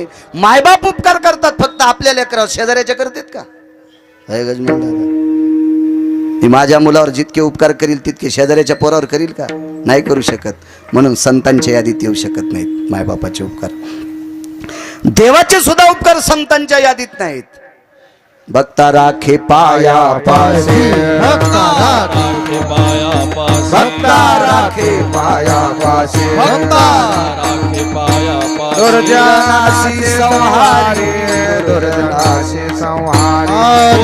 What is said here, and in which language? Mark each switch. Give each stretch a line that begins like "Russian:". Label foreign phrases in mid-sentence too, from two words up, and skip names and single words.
Marathi: मायबाप उपकार करतात फक्त आपल्या लेकरावर, शेजाऱ्याच्या करतात का? गजमल दादा, ती माझ्या मुलावर जितके उपकार करील तितके शेजाऱ्याच्या पोरावर करील का? नाही करू शकत. म्हणून संतांच्या यादीत येऊ शकत नाहीत मायबापाचे उपकार. देवाचे सुद्धा उपकार संतांच्या यादीत नाहीत. भक्ता राखे पाया पासे, भक्ता राखे पाया पासे, भक्ता राखे पाया पासे, भक्ता राखे पाया पासे, दुर्जनासी संहारे दुर्जनासी संहारे